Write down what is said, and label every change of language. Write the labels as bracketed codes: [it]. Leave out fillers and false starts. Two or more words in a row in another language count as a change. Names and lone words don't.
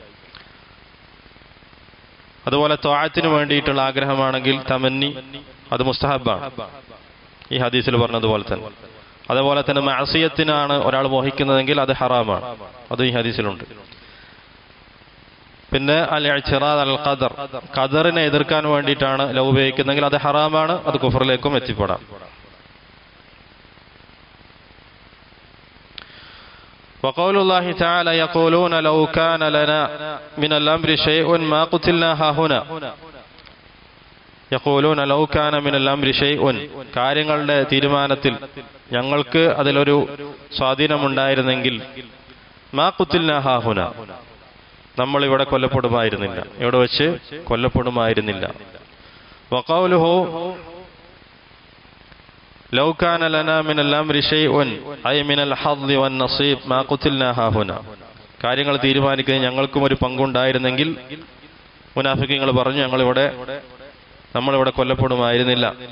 [ml] അതുപോലെ ത്വാഅത്തിന് വേണ്ടിയിട്ടുള്ള ആഗ്രഹമാണെങ്കിൽ തമന്നി, അത് മുസ്തഹബാണ്, ഈ ഹദീസിൽ പറഞ്ഞതുപോലെ തന്നെ. അതുപോലെ തന്നെ മഅസിയത്തിനാണ് ഒരാൾ മോഹിക്കുന്നതെങ്കിൽ അത് ഹറാമാണ്, അത് ഈ ഹദീസിലുണ്ട്. പിന്നെ [ar] الاعتراض القدر, [ml] ഖദറിനെ എതിർക്കാൻ വേണ്ടിയിട്ടാണ് ലൗ ഉപയോഗിക്കുന്നതെങ്കിൽ അത് ഹറാമാണ്, അത് കുഫറിലേക്കും എത്തിപ്പെടാം. [ar] وقول الله تعالى يقولون لو كان لنا من الأمر شيء ما قتلنا هاهنا. يقولون لو كان من الأمر شيء, [ml] കാര്യങ്ങളുടെ തീരുമാനത്തിൽ ഞങ്ങൾക്ക് അതിലൊരു സ്വാധീനമുണ്ടായിരുന്നെങ്കിൽ [ar] ما قتلنا هاهنا, [ml] നമ്മൾ ഇവിടെ കൊല്ലപ്പെടുമായിരുന്നില്ല, ഇവിടെ വെച്ച് കൊല്ലപ്പെടുമായിരുന്നില്ല. [ar] وقوله لو كان لنا من الأمر شيء أي من الحظ والنصيب ما قتلنا هاهنا, [ml] കാര്യങ്ങൾ തീരുമാനിക്കുന്നതിന് ഞങ്ങൾക്കും ഒരു പങ്കുണ്ടായിരുന്നെങ്കിൽ മുനാഫിഖീങ്ങൾ പറഞ്ഞു നമ്മളിവിടെ കൊല്ലപ്പെടുമായിരുന്നില്ല.